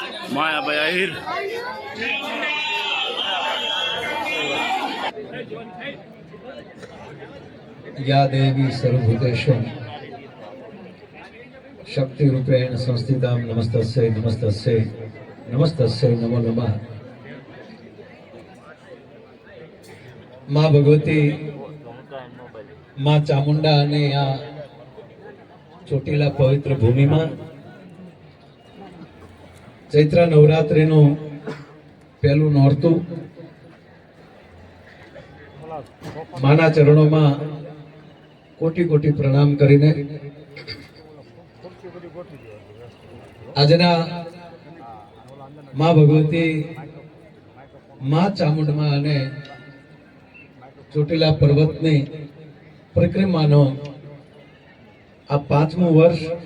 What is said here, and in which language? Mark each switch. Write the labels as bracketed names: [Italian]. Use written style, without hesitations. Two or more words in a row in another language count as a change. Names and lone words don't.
[Gujarati] માયાભાઈ આહિર [Sanskrit] या देवी सर्वभूतेषु शक्ति रूपेण संस्थितां नमस्तस्यै नमस्तस्यै नमस्तस्यै नमो नमः। [Gujarati] मां भगवती मां चामुंडा અને આ ચોટીલા પવિત્ર ભૂમિમાં ચૈત્ર નવરાત્રિનું પહેલું નોરતું માના ચરણોમાં કોટી કોટી પ્રણામ કરીને આજના માં ભગવતી માં ચામુંડમાં અને ચોટીલા પર્વતની પરિક્રમાનો આ 5મું વર્ષ